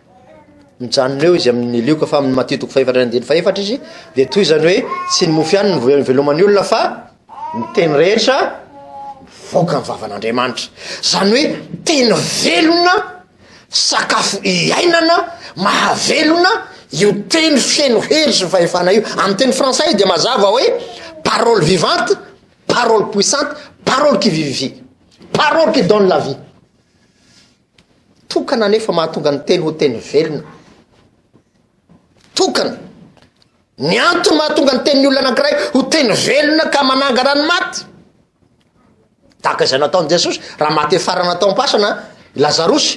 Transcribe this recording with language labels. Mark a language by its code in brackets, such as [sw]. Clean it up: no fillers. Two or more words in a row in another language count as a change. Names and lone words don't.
[mg] Mijanona eo izy amin'ny Luka fa amin'ny Matthieu toko faefatra ny andininy faefatra izy de toy zany hoe tsy ny mofo ihany no ivelomany olona fa ny teny rehetra voaka ny vavan'Andriamanitra. Zany hoe teny velona, sakafo iainana, mahavelona io teny feno hery sy fahefana io. Amin'ny teny frantsay de mazava hoe [fr] parole vivante, parole puissante, parole qui vivifie, parole qui donne la vie. [mg] Tokana nefa mahatonga ny teny ho teny velona. Tokana ny antony mahatonga ny teny olona anankiray ho teny velona ka mananga ranomaty tahaka izay nataon'i Jesosy raha maty farana tao am-pasana Lazarosy.